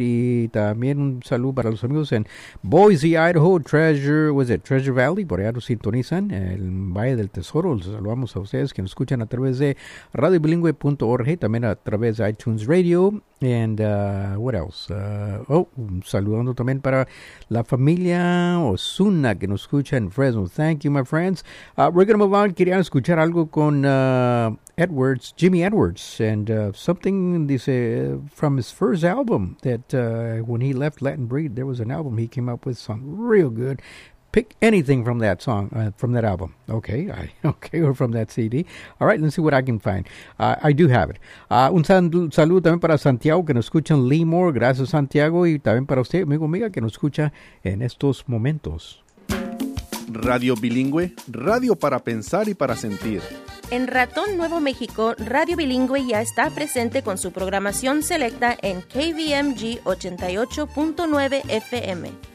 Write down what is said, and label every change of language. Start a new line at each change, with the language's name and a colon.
Spanish: Y también un saludo para los amigos en Boise, Idaho, Treasure Valley, por allá nos sintonizan, el Valle del Tesoro. Los saludamos a ustedes que nos escuchan a través de radiobilingüe.org, también a través de iTunes Radio.
English: And what else?
Spanish: Saludando también para la familia Osuna que nos escucha en Fresno.
English: Thank you, my friends. We're going to move on.
Spanish: Querían escuchar algo con
English: Edwards, Jimmy Edwards, and something
Spanish: dice
English: from his first album that when he left Latin Breed, there was an album he came up with, some real good. Pick anything from that song, from that album. Okay, or from that CD. All right, let's see what I can find. I do have it.
Spanish: Un saludo también para Santiago, que nos escucha en Limor. Gracias, Santiago. Y también para usted, amigo, amiga, que nos escucha en estos momentos. Radio Bilingüe, radio para pensar y para sentir. En Ratón Nuevo México, Radio Bilingüe ya está presente con su programación selecta en KVMG 88.9 FM.